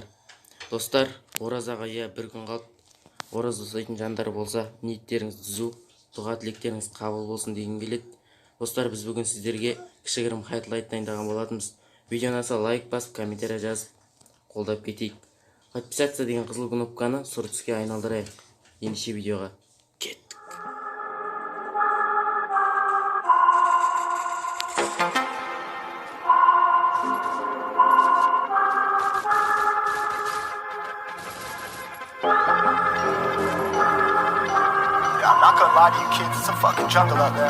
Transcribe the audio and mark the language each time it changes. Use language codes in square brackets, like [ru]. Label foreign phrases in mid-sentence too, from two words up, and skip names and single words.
[kk] Достар, оразаға бір күн қалды. Ораза ұстайтын жандар болса, ниеттеріңіз түзу, дұға тілектеріңіз қабыл болсын дегім келеді. Достар, біз бүгін сіздерге кішігірім хайлайт дайындаған болатынбыз. Видео ұнаса лайк басып, комментарий жазып, қолдап кетейік. Подписаться деген қызыл кнопканы сұр түске айналдырайық. Ендеше видеоға кеттік. [en] I'm not gonna lie to you kids, it's a fucking jungle out there.